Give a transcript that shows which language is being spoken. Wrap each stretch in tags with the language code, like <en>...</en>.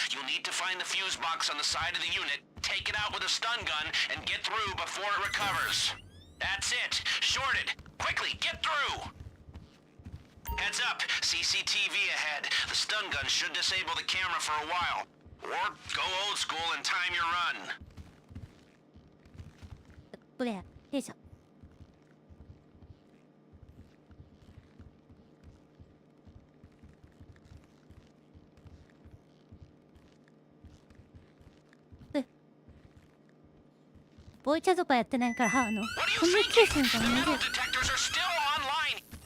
<en>You'll need to find the fuse box on the side of the unit, take it out with a stun gun, and get through before it recovers. That's it. Shorted. Quickly, get through! Heads up. CCTV ahead. The stun gun should disable the camera for a while. Or go old school and time your run.</en> <ja>プレイヤー弊社ボイチャとかやってないからコミュニケーションが見える。</ja> <en>Metal detectors are still online.</en>